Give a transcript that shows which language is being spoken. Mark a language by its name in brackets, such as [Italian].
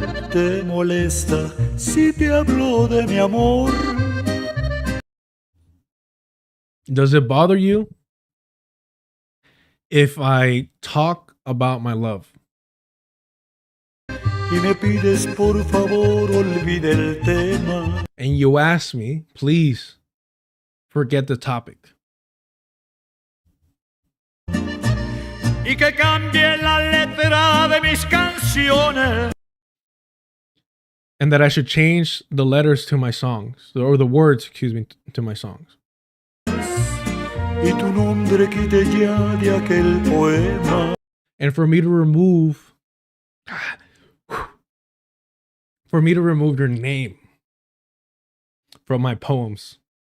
[Spanish] ¿Te molesta si te hablo de mi amor? [English] Does it bother you if I talk about my love? [Spanish] y me pides por favor olvide el tema. [English] And you ask me, please forget the topic. [Spanish] Y que cambie la letra de mis canciones. [English] And that I should change the letters to my songs, or the words, excuse me, to my songs. [Spanish] Y tu nombre quite ya de aquel poema. [English] And for me to remove your name from my poems.